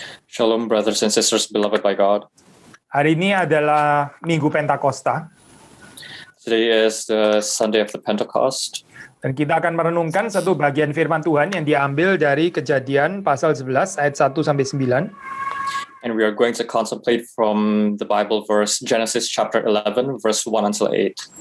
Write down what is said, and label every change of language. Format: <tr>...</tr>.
<en>Shalom, brothers and sisters, beloved by God.</en> <id>Hari ini adalah Minggu Pentakosta.</id> <en>Today is the Sunday of the Pentecost.</en> <id>Dan kita akan merenungkan satu bagian firman Tuhan yang diambil dari Kejadian pasal 11 ayat 1 sampai 9.</id> <en>And we are going to contemplate from the Bible verse Genesis chapter 11, verse 1 until 8.</en>